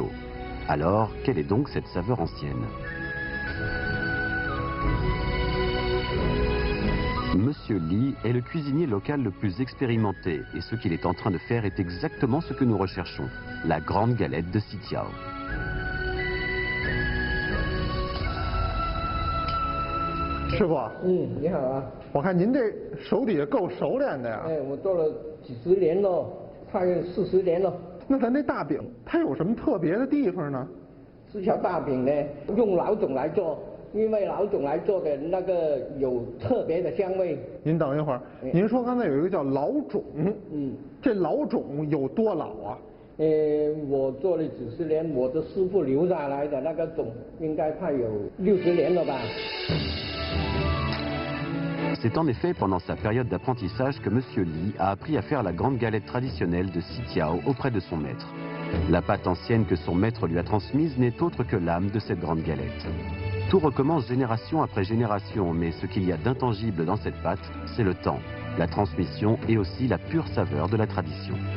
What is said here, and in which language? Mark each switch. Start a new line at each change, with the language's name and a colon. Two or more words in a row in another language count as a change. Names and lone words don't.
French: Alors, quelle est donc cette saveur ancienne? Monsieur Li est le cuisinier local le plus expérimenté et ce qu'il est en train de faire est exactement ce que nous recherchons, la grande galette de Sitiao.
Chinese: 师傅，你好啊！我看您这手底下够熟练的呀。哎，我做了几十年了，大约40年了。那咱这大饼它有什么特别的地方呢？这条大饼呢，用老种来做，因为老种来做的那个有特别的香味。您等一会儿，您说刚才有一个叫老种，这老种有多老啊？我做了几十年，我的师傅留下来的那个种，应该快有60年了吧。
French: C'est en effet pendant sa période d'apprentissage que Monsieur Li a appris à faire la grande galette traditionnelle de Sitiao auprès de son maître. La pâte ancienne que son maître lui a transmise n'est autre que l'âme de cette grande galette. Tout recommence génération après génération, mais ce qu'il y a d'intangible dans cette pâte, c'est le temps, la transmission et aussi la pure saveur de la tradition.